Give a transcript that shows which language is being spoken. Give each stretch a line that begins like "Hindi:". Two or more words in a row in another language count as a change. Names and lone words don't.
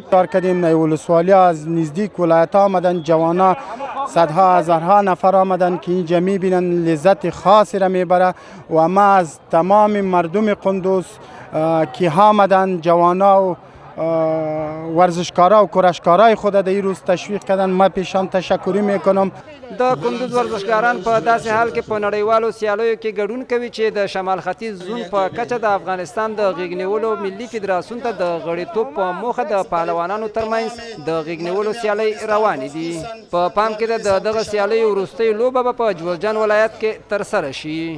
Persian: کار کردیم ولسوالی از نزدیک ولایت ها آمدن، جوانا صدها هزارها نفر آمدن که اینجا میبینن لذت خاصی را میبره و ما از تمام مردم قندوز که ها آمدن جوانا و ورزشکارا و کرشکارای خود در این روز تشویق کردن. ما پیشان تشکری میکنم.
Pashto: د کندوز ورزشکاران په داسې حال کې په نړیوالو سیالیو کې ګډون کوي چې د شمال ختیځ زون په کچه د افغانستان د غېږ نیولو ملي فدراسیون ته د غړیتوب په موخه د پهلوانانو ترمنځ د غېږ نیولو سیالۍ روانې دي. په پام کې ده د دغه سیالیو وروستۍ لوبه به په جوزجان ولایت کې ترسره شي.